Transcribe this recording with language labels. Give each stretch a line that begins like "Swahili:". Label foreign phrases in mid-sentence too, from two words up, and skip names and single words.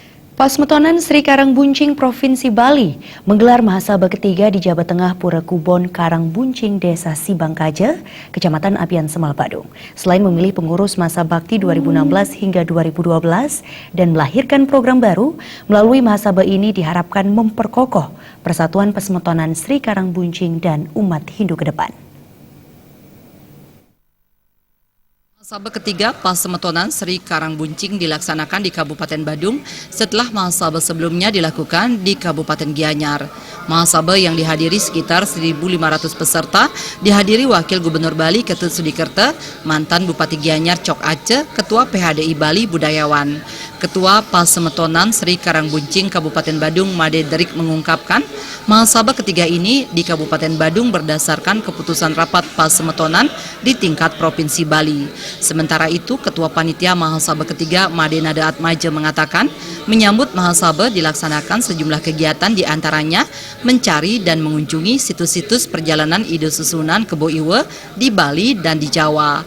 Indonesian: Pasmetonan Sri Karangbuncing Provinsi Bali menggelar mahasaba ketiga di Jabat Tengah Pura Kubon Karangbuncing Desa Sibangkaja, Kecamatan Apian Semal Badung. Selain memilih pengurus masa bakti 2016 hingga 2012 dan melahirkan program baru, melalui mahasaba ini diharapkan memperkokoh persatuan Pasmetonan Sri Karangbuncing dan umat Hindu ke depan. Mahasaba ketiga Pasmetonan Sri Karangbuncing dilaksanakan di Kabupaten Badung setelah mahasaba sebelumnya dilakukan di Kabupaten Gianyar. Mahasaba yang dihadiri sekitar 1.500 peserta dihadiri Wakil Gubernur Bali Ketut Sudikerta, mantan Bupati Gianyar Cok Aceh, Ketua PHDI Bali Budayawan. Ketua Pasmetonan Sri Karangbuncing Kabupaten Badung Made Derik mengungkapkan, mahasaba ketiga ini di Kabupaten Badung berdasarkan keputusan rapat Pasmetonan di tingkat Provinsi Bali. Sementara itu, Ketua Panitia Mahasaba ketiga Made Nada Atmaja mengatakan, menyambut mahasaba dilaksanakan sejumlah kegiatan diantaranya mencari dan mengunjungi situs-situs perjalanan Ide Susunan Kebo Iwe di Bali dan di Jawa.